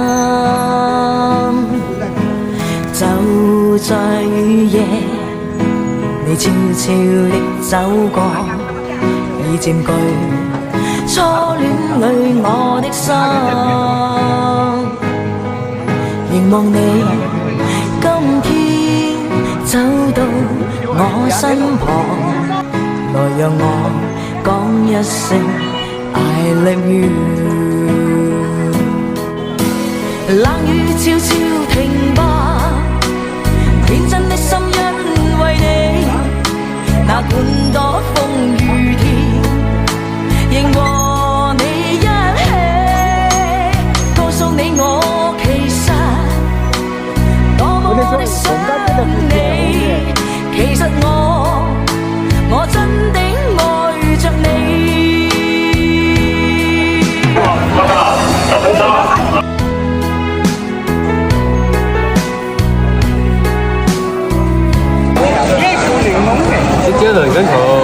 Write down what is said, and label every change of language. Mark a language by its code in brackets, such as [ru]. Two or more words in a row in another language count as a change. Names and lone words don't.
[yue] 就在雨夜，你悄悄地走過，已佔據初戀裏我的心。凝望你今天走到我身旁，來讓我講一聲 [en] I love you。 [yue] 冷雨悄悄停吧，天真的心因為你，那管多風雨天，仍和你一起，告訴你我其實多麼的想你。其實我真的愛着你。直接兩根頭，